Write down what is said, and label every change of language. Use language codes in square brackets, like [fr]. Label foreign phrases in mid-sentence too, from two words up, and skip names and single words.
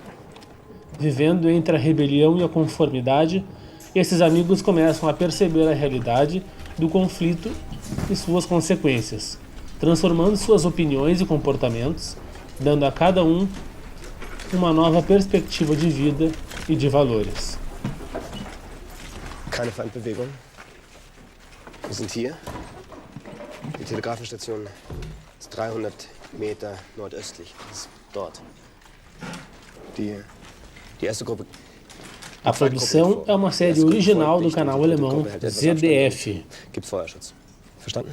[pt] Vivendo entre a rebelião e a conformidade, esses amigos começam a perceber a realidade do conflito e suas consequências, transformando suas opiniões e comportamentos, dando a cada um uma nova perspectiva de vida e de valores. [de] Keine Feindbewegung. Wir sind hier. Die Telegrafenstation ist 300 Meter nordöstlich. Das ist dort. Die erste Gruppe. [pt] A produção é uma série original do canal alemão ZDF. [de] Gibt Feuerschutz. Verstanden?